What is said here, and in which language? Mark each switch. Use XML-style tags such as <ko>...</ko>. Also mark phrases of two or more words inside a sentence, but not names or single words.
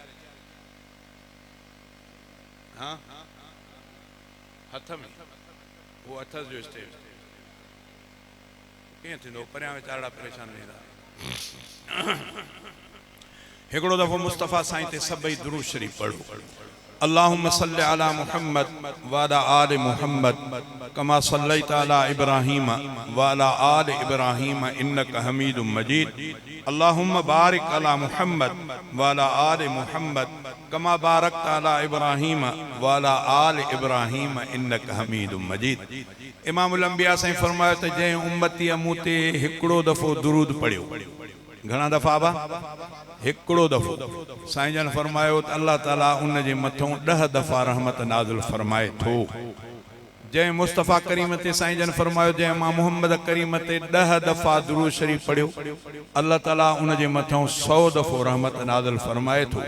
<sd>हाँ हथ में वो अथस जो स्टेज कीअं थींदो, परियां वीचारा परेशान वेंदा। हिकिड़ो दफ़ो मुस्तफ़ा साईं ते सभई दुरूद शरीफ़ पढ़ो।</sd> <ar>اللهم صل على محمد وعلى آل محمد كما صليت على إبراهيم وعلى آل إبراهيم إنك حميد مجيد. اللهم بارك على محمد وعلى آل محمد كما باركت على إبراهيم وعلى آل إبراهيم إنك حميد مجيد.</ar> <sd>इमामुल अंबिया साईं फरमायो त जंहिं उम्मतीअ मूं ते हिकिड़ो दफ़ो दुरूद पढ़ियो, घणा दफ़ा बा, हिकिड़ो दफ़ो, साईं जन फरमायो त अल्लाह ताला उन जे मथां 10 दफ़ा रहमत नाज़िल फरमाए थो। जंहिं मुस्तफ़ा करीम ते साईं जन फरमायो जंहिं मां मोहम्मद करीम ते 10 दफ़ा दुरूद शरीफ़ पढ़ियो, अल्लाह ताला उन जे मथां 100 दफ़ो रहमत नाज़िल फरमाए थो।</sd>